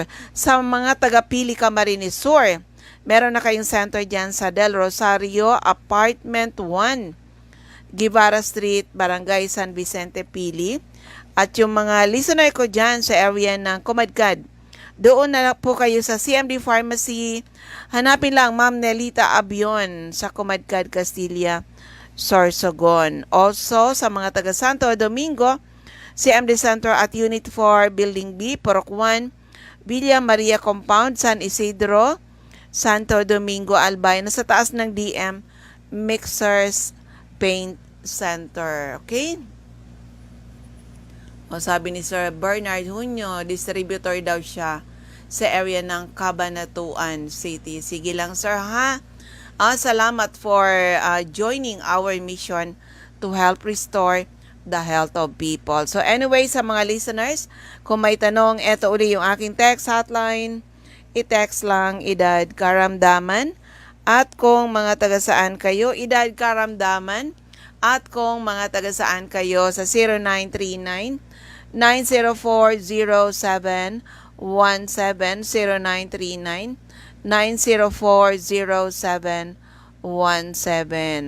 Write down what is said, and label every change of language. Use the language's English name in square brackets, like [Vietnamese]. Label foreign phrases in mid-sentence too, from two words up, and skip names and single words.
[Filipino] Sa mga taga-Pili Camarines Sur, meron na kayong center dyan sa Del Rosario, Apartment 1, Guevara Street, Barangay San Vicente, Pili. At yung mga listener ko dyan sa area ng Comadcad, doon na po kayo sa CMD Pharmacy. Hanapin lang Ma'am Nelita Abion sa Comadcad, Castilla, Sorsogon. Also, sa mga taga Santo Domingo, CMD Center at Unit 4, Building B, Purok 1, Villa Maria Compound, San Isidro, Santo Domingo, Albay, nasa taas ng DM Mixers Paint Center. Okay? O sabi ni Sir Bernard Junio, distributor daw siya sa area ng Cabanatuan City. Sige lang sir ha. [English] Salamat for joining our mission to help restore the health of people. So anyway, [Filipino] sa mga listeners, kung may tanong, eto uli yung aking text hotline. I-text lang edad karamdaman. At kung mga taga saan kayo, edad karamdaman. At kung mga taga saan kayo sa 0939 9040717, 0939 9040717.